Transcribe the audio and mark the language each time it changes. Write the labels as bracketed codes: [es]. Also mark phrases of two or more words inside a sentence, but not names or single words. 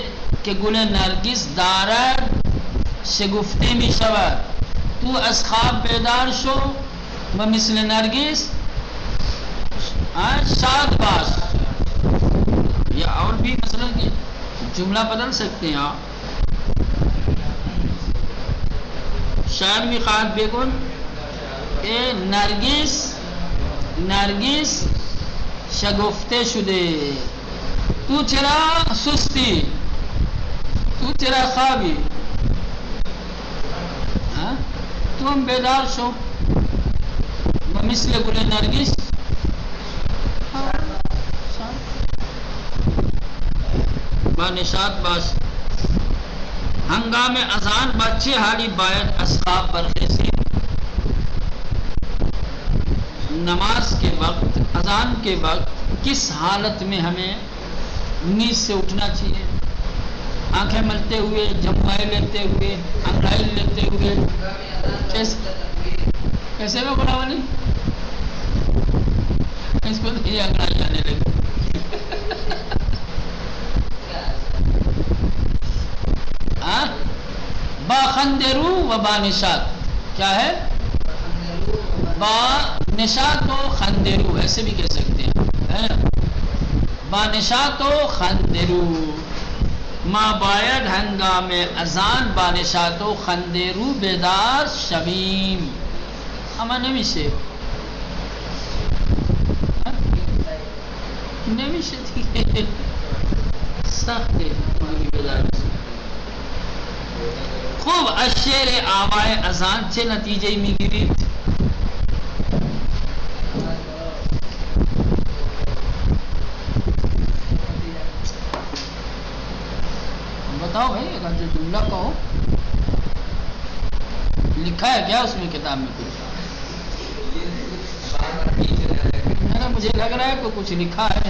[fa] که گل نرگس دارد شگفته می شود، تو از خواب بیدار شو و مثل نرگس شاد باش. [ur] یا اور بھی مثلا جملہ بدل سکتے ہیں آپ. [fa] شاعر میخواهد بگوید ای نرگس شگفته شده، تو چرا سستی، تو چرا خوابی، تو هم بیدار شو و مثل گل نرگس با نشاط باش. ہنگام اذان بچے حالی باید از خواب برخیزی. [ur] نماز کے وقت، اذان کے وقت کس حالت میں ہمیں نیند سے اٹھنا چاہیے؟ آنکھیں ملتے ہوئے، جمائے لیتے ہوئے، انگڑائی لیتے ہوئے، کیسے میں بڑا والی اس کو یہ انگڑائی آنے لگی. [fa] با خندرو و با نشاط. [ur] کیا ہے؟ [fa] با نشاط و خندرو، [ur] ایسے بھی کہہ سکتے ہیں. [fa] با نشاط و خندرو ما باید ہنگام اذان با نشاط و خندرو بیدار شویم. اما نمیشه دیگه، سخته بیدار. خوب از شعر آوای اذان چه نتیجه میگیرید؟ [ur] بتاؤ بھائی، اگر جو جملہ کہو لکھا ہے کیا اس میں کتاب میں کچھ؟ مجھے لگ رہا ہے کہ کچھ لکھا ہے.